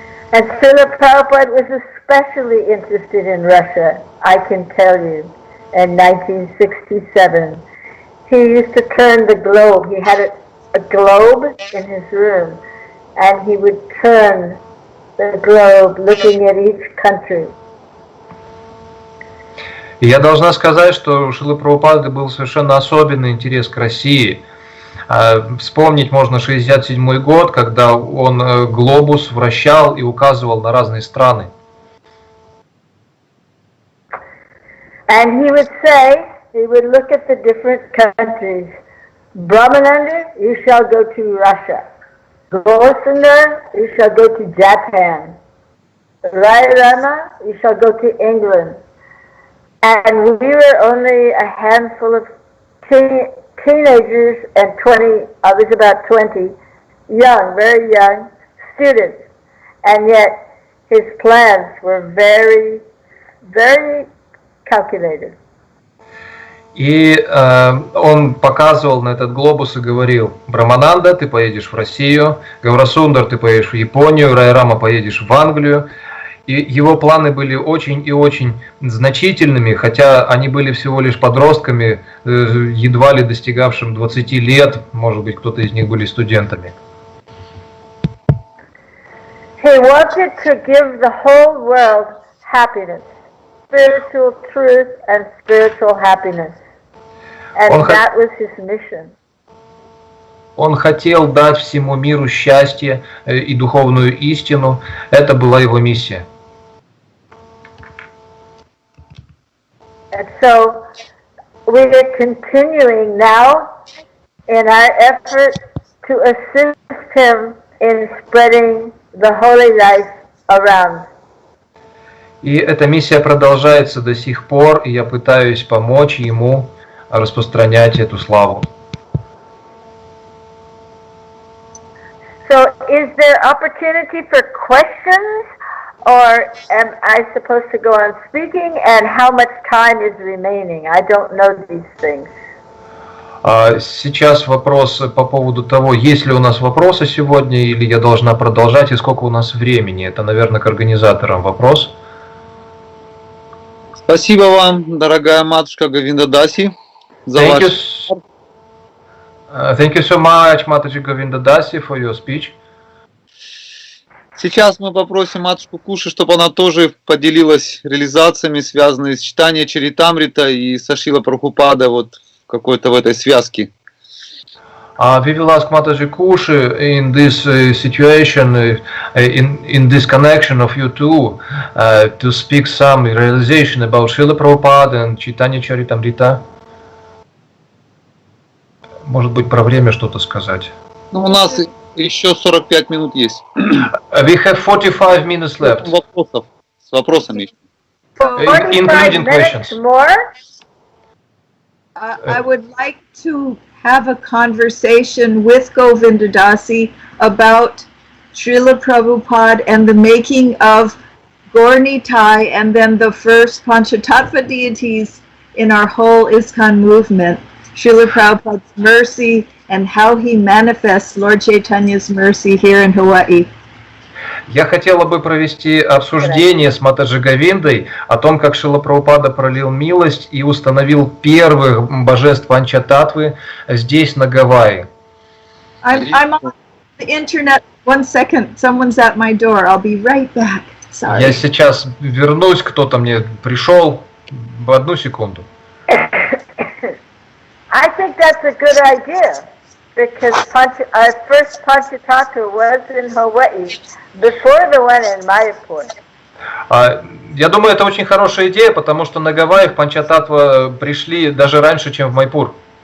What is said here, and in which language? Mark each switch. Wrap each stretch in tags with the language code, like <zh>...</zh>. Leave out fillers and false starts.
<en>And Srila Prabhupada was especially interested in Russia, I can tell you, in 1967. He used to turn the globe. He had a globe in his room, and he would turn the globe looking at each country.</en> <ru>И я должна сказать, что у Шрилы Прабхупады был совершенно особенный интерес к России. Вспомнить можно 1967 год, когда он глобус вращал и указывал на разные страны.</ru> <en>And he would say, he would look at the different countries. Brahmananda, you shall go to Russia. Gosunda, you shall go to Japan. Rama, you shall go to England. And we were only a handful of teenagers and I was about 20, young, very young students. And yet his plans were very, very calculated.</en> <ru>И он показывал на этот глобус и говорил: Брамананда, ты поедешь в Россию, Гаурасундар, ты поедешь в Японию, Райрама, поедешь в Англию. И его планы были очень и очень значительными, хотя они были всего лишь подростками, едва ли достигавшим 20 лет, может быть, кто-то из них были студентами.</ru> <en>He wanted to give the whole world happiness, spiritual truth and spiritual happiness. And that was his mission.</en> <ru>Он хотел дать всему миру счастье и духовную истину. Это была его миссия.</ru> <en>And so we are continuing now in our effort to assist him in spreading the holy life around.</en> <ru>И эта миссия продолжается до сих пор, и я пытаюсь помочь ему распространять эту славу.</ru> <en>So is there opportunity for questions, or am I supposed to go on speaking, and how much time is remaining? I don't know these things.</en> <ru>Сейчас вопрос по поводу того, есть ли у нас вопросы сегодня, или я должна продолжать, и сколько у нас времени. Это, наверное, к организаторам вопрос. Спасибо вам, дорогая матушка Говинда Даси, за</ru> <en>Thank you,</en> <ru>ваш...</ru> <en>thank you so much, Mataji Govinda Dasi, for your speech.</en> <ru>Сейчас мы попросим матушку Куши, чтобы она тоже поделилась реализациями, связанными с читанием Чаритамрита и со Шрила Прабхупада вот какой-то в этой связке.</ru> <en>We will ask Mataji Kushi in this situation, in this connection of you two, to speak some realization about Srila Prabhupada and Chaitanya Charitamrita.</en> <ru>Может быть, про время что-то сказать. Ну, у нас еще 45 минут есть.</ru> <en>We have 45 minutes left.</en> <ru>Вопросов, с вопросами.</ru> <en>45 including minutes questions. more? I would like to have a conversation with Govinda Dasi about Srila Prabhupada and the making of Gaur Nitai and then the first Panchatattva deities in our whole ISKCON movement. Srila Prabhupada's mercy and how he manifests Lord Chaitanya's mercy here in Hawaii.</en> <ru>Я хотела бы провести обсуждение с Матаджи Говиндой о том, как Шрила Прабхупада пролил милость и установил первых божеств Панчататтвы здесь, на Гавайи.</ru> <en>I'm on the internet. 1 second. Someone's at my door. I'll be right back. Sorry.</en> <ru>Я сейчас вернусь, кто-то мне пришел. В 1 секунду.</ru> <en>I think that's a good idea because our first Panchatattva was in Hawaii before the one in Mayapur.</en> <ru>Я думаю, это очень хорошая идея, потому что на Гавайях Панчататтва пришли даже раньше, чем в Майпур.</ru>